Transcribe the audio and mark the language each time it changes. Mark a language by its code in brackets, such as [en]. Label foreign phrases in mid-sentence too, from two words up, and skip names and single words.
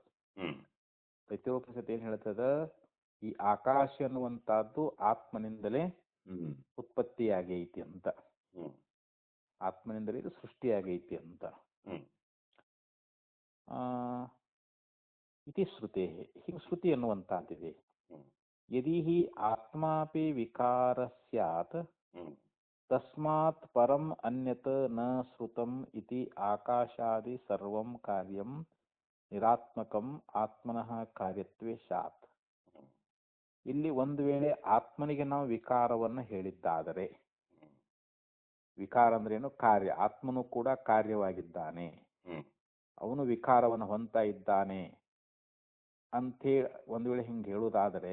[kn] ತೈತ್ತಿರೋಪನಿಷತ್ ಏನ್ ಹೇಳ್ತದ, ಈ ಆಕಾಶ ಅನ್ನುವಂತಹದ್ದು ಆತ್ಮನಿಂದಲೇ ಉತ್ಪತ್ತಿಯಾಗೈತಿ ಅಂತ, ಆತ್ಮನಿಂದಲೇ ಇದು ಸೃಷ್ಟಿಯಾಗೈತಿ ಅಂತ. [sa] ಇತಿ ಶ್ರುತೆ [kn] ಹೀಗೆ ಶ್ರುತಿ ಎನ್ನುವಂತಹದ್ದಿದೆ. ಹ್ಮ್ [sa] ಯದಿ ಹಿ ಆತ್ಮಾಪಿ ವಿಕಾರ ಸ್ಯಾತ್ ಹ್ಮ್ ತಸ್ಮಾತ್ ಪರಂ ಅನ್ಯತ್ ನ ಶ್ರುತಂ ಇತಿ ಆಕಾಶಾದಿ ಸರ್ವಂ ಕಾರ್ಯಂ ನಿರಾತ್ಮಕಂ ಆತ್ಮನಃ ಕಾರ್ಯತ್ವೇ ಸ್ಯಾತ್. ಹ್ಮ್ [kn] ಇಲ್ಲಿ ಒಂದು ವೇಳೆ ಆತ್ಮನಿಗೆ ನಾವು ವಿಕಾರವನ್ನು ಹೇಳಿದ್ದಾದರೆ, ಹ್ಮ್ ವಿಕಾರ ಅಂದ್ರೇನು? ಕಾರ್ಯ. ಆತ್ಮನು ಕೂಡ ಕಾರ್ಯವಾಗಿದ್ದಾನೆ, ಹ್ಮ್ ಅವನು ವಿಕಾರವನ್ನು ಹೊಂದ್ತಾ ಇದ್ದಾನೆ ಅಂಥೇಳಿ ಒಂದು ವೇಳೆ ಹಿಂಗೆ ಹೇಳುವುದಾದರೆ,